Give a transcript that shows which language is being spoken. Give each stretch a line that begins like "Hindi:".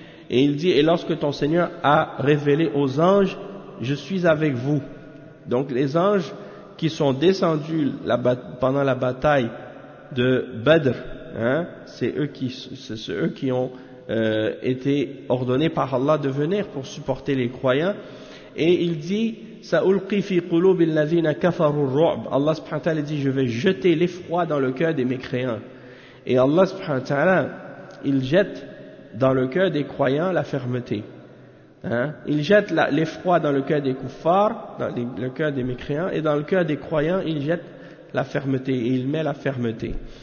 French: Et il dit, et lorsque ton Seigneur a révélé aux anges, je suis avec vous. Donc les anges qui sont descendus pendant la bataille de Badr, c'est eux qui ont été ordonnés par Allah de venir pour supporter les croyants. Et il dit,
Arabic: سَأُلْقِي فِي قُلُوبِ الَّذِينَ كَفَرُوا الرُّعْبِ.
French: Allah subhanahu wa ta'ala dit, je vais jeter l'effroi dans le cœur des mécréants. Et Allah subhanahu wa ta'ala, il jette dans le cœur des croyants la fermeté. Il jette l'effroi dans le cœur des kuffars, dans le cœur des mécréants, et dans le cœur des croyants, il jette la fermeté, et il met la fermeté.